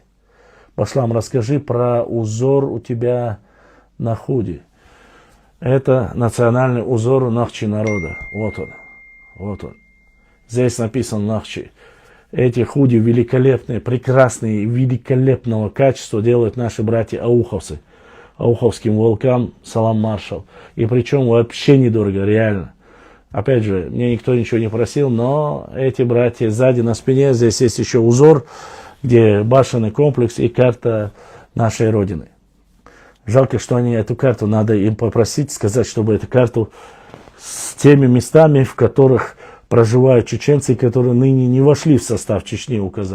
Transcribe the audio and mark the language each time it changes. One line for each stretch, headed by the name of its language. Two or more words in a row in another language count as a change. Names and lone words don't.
Russian: Башлам, расскажи про узор у тебя на худи. Это национальный узор Нахчи народа. Вот он. Вот он. Здесь написан Нахчи. Эти худи великолепные, прекрасные, великолепного качества делают наши братья-ауховцы. Ауховским волкам
Chechen: салам маршал.
Russian: И причем вообще недорого, реально. Опять же, мне никто ничего не просил, но эти братья сзади на спине, здесь есть еще узор, где башенный комплекс и карта нашей Родины. Жалко, что они эту карту, надо им попросить, сказать, чтобы эту карту с теми местами, в которых проживают чеченцы, которые ныне не вошли в состав Чечни, указать.